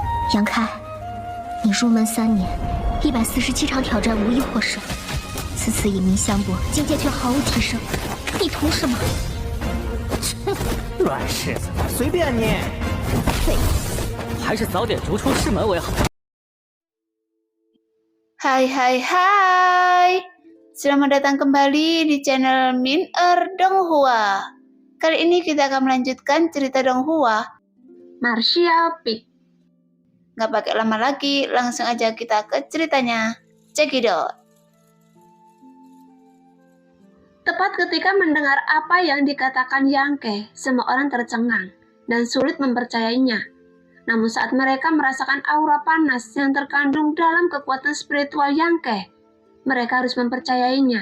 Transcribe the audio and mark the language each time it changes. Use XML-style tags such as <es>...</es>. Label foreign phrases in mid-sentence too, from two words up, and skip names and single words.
<zh>杨开，你入门3年，147场挑战无一获胜，此次以名相搏，境界却毫无提升，你图什么？软柿子，随便你。废物，还是早点逐出师门为好。</zh> <id>Hai, selamat datang kembali di channel Min-er Donghua. Kali ini kita akan melanjutkan cerita Donghua, Martial Peak. Nggak pakai lama lagi, langsung aja kita ke ceritanya.</id> <en>Check it out.</en> <id>Tepat ketika mendengar apa yang dikatakan Yang Ke, semua orang tercengang dan sulit mempercayainya. Namun saat mereka merasakan aura panas yang terkandung dalam kekuatan spiritual Yang Ke, mereka harus mempercayainya.</id>